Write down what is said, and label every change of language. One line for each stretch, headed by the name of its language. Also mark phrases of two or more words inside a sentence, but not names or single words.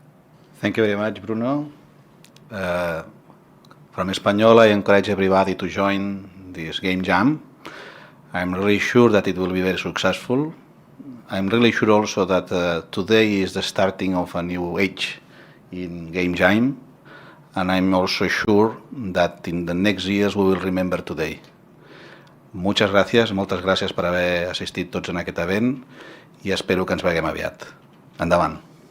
English: Thank you very much, Bruno. From Espanyol, I encourage everybody to join this game jam. I'm really sure that it will be very successful. I'm really sure also that today is the starting of a new age in game jam. And I'm also sure that in the next years we will remember today.
Catalan: Moltes gràcies per haver assistit tots en aquest event i espero que ens veiem aviat. Endavant.